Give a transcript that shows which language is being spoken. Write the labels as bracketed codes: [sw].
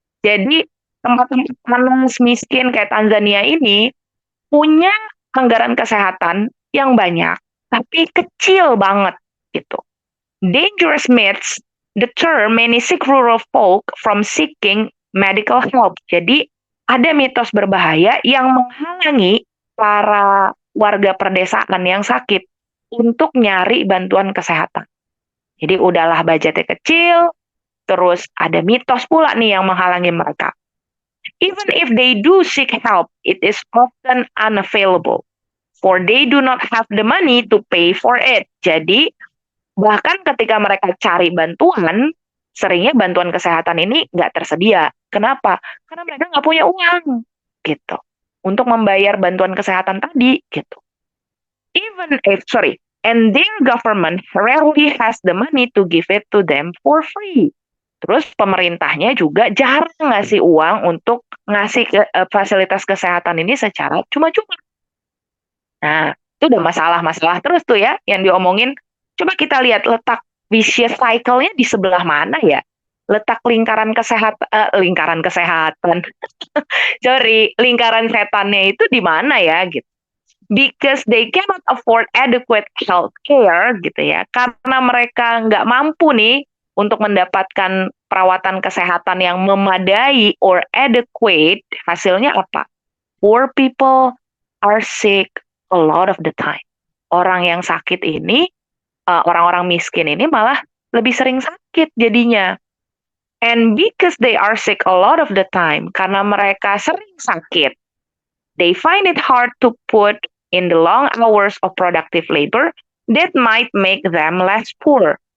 [id] Jadi tempat-tempat panas miskin kayak Tanzania ini punya anggaran kesehatan yang banyak, tapi kecil banget gitu. [en] Dangerous myths deter many sick rural folk from seeking medical help. [id] Jadi ada mitos berbahaya yang menghalangi para warga perdesaan yang sakit untuk nyari bantuan kesehatan. Jadi udahlah budgetnya kecil, terus ada mitos pula nih yang menghalangi mereka. [en] Even if they do seek help, it is often unavailable, for they do not have the money to pay for it. [id] Jadi bahkan ketika mereka cari bantuan, seringnya bantuan kesehatan ini nggak tersedia. Kenapa? Karena mereka nggak punya uang, gitu, untuk membayar bantuan kesehatan tadi, gitu. [en] And their government rarely has the money to give it to them for free. [id] Terus pemerintahnya juga jarang ngasih uang untuk ngasih fasilitas kesehatan ini secara cuma-cuma. Nah, itu udah masalah-masalah terus tuh ya yang diomongin. Coba kita lihat letak vicious cycle-nya di sebelah mana ya? Letak lingkaran kesehatan. Sorry, lingkaran setannya itu di mana ya gitu. [en] Because they cannot afford adequate health care [id] gitu ya. Karena mereka nggak mampu nih untuk mendapatkan perawatan kesehatan yang memadai or adequate, hasilnya apa? [en] Poor people are sick a lot of the time. [id] Orang yang sakit ini, orang-orang miskin ini malah lebih sering sakit jadinya. [en] And because they are sick a lot of the time, [id] karena mereka sering sakit, [en] they find it hard to put in the long hours of productive labor that might make them less poor.